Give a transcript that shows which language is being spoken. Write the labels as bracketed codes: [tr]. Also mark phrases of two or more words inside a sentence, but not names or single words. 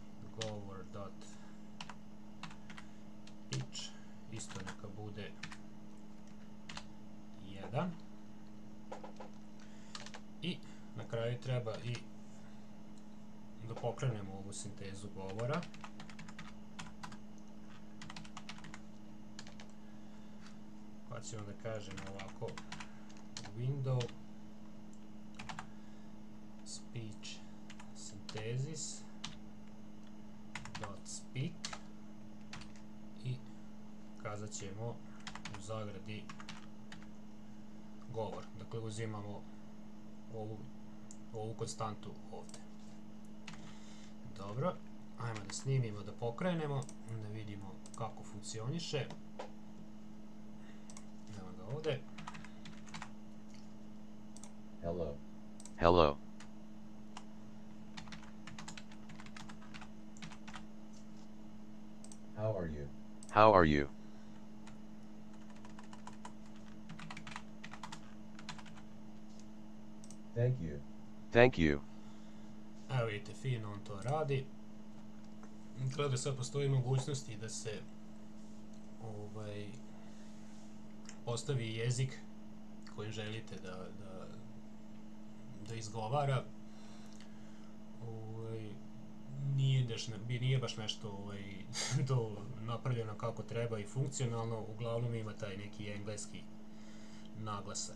[bs] govor.pitch isto neka bude 1 i na kraju treba i da pokrenemo ovu sintezu govora. Pa ćemo da kažemo ovako [en] window speech synthesis dot speak [bs] i kazat ćemo u zagradi govor. Dakle, uzimamo ovu konstantu ovdje. Dobro, ajmo da snimimo, da pokrenemo, da vidimo kako funkcioniše. Evo ga ovdje. [en] Hello. Hello. How are you? How are you? Thank you. Thank you. [bs] Evo vidite, fino on to radi. Gleda, sad postoji mogućnosti da se postavi jezik kojim želite da izgovara. Nije baš nešto to napravljeno kako treba i funkcionalno, uglavnom ima taj neki engleski naglasak.